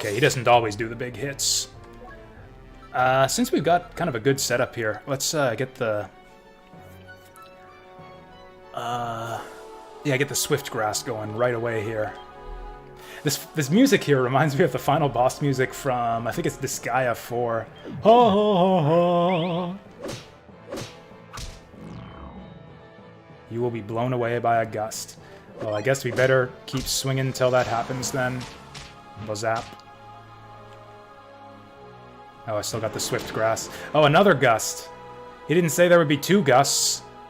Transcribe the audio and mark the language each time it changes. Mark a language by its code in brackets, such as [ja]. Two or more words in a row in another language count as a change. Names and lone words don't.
[en] Okay, he doesn't always do the big hits. Since we've got kind of a good setup here, let's get the... get the Swift Grass going right away here. This music here reminds me of the final boss music from, I think it's Disgaea 4. Ha ha ha ha. You will be blown away by a gust. Well, I guess we better keep swinging till that happens then. Zap. Oh, I still got the Swift Grass. Oh, another gust. He didn't say there would be 2 gusts.